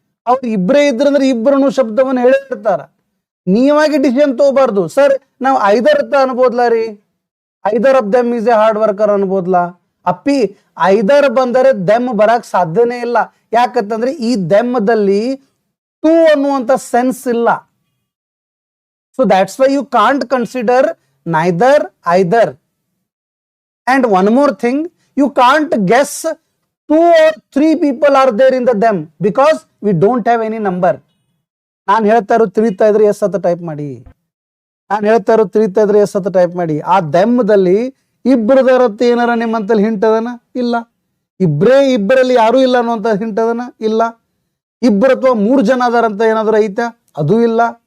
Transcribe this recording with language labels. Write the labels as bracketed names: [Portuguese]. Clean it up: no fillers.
[Kannada] ಅವ್ರು ಇಬ್ಬರೇ ಇದ್ರಂದ್ರೆ ಇಬ್ಬರನ್ನು ಶಬ್ದವನ್ನು ಹೇಳಿರ್ತಾರ. ನೀವಾಗಿ ಡಿಸಿಷನ್ ತಗೋಬಾರ್ದು. ಸರ್, ನಾವು ಐದರ್ ಅಂತ ಅನ್ಬೋದ್ಲಾ ರೀ? [English] either of them is a hard worker [Kannada] ಅನ್ಬೋದ್ಲಾ? ಅಪ್ಪಿ, ಐದರ್ ಬಂದರೆ ದೆಮ್ ಬರಕ್ ಸಾಧ್ಯನೇ ಇಲ್ಲ. ಯಾಕಂತಂದ್ರೆ ಈ ದೆಮ್ಮದಲ್ಲಿ ಟು ಅನ್ನುವಂಥ ಸೆನ್ಸ್ ಇಲ್ಲ. [English] So that's why you can't consider neither, either. And one more thing, you can't guess 2 or 3 people are there in the them because we don't have any number. [Kannada] ನಾನು ಹೇಳ್ತಾ ಇರೋ ತಿಳಿತಾ ಇದ್ರೆ ಎಸ್ ಅಂತ type ಮಾಡಿ. ನಾನು ಹೇಳ್ತಾ ಇರೋ ತಿಳಿತಾ ಇದ್ರೆ ಎಸ್ ಅಂತ ಟೈಪ್ ಮಾಡಿ. ಆ ದೆಮ್ಮದಲ್ಲಿ ಇಬ್ಬರದರತ್ತೆ ಏನಾರ ನಿಮ್ಮಂತಲ್ಲಿ ಹಿಂಟ್ ಅದನ? ಇಲ್ಲ. ಇಬ್ಬರಲ್ಲಿ ಯಾರೂ ಇಲ್ಲ ಅನ್ನುವಂಥ ಹಿಂಟ್ ಅದನ? ಇಲ್ಲ. ಇಬ್ಬರು ಅಥವಾ 3 ಜನ ಅದಾರಂತ ಏನಾದರೂ ಐತಾ? ಅದು ಇಲ್ಲ.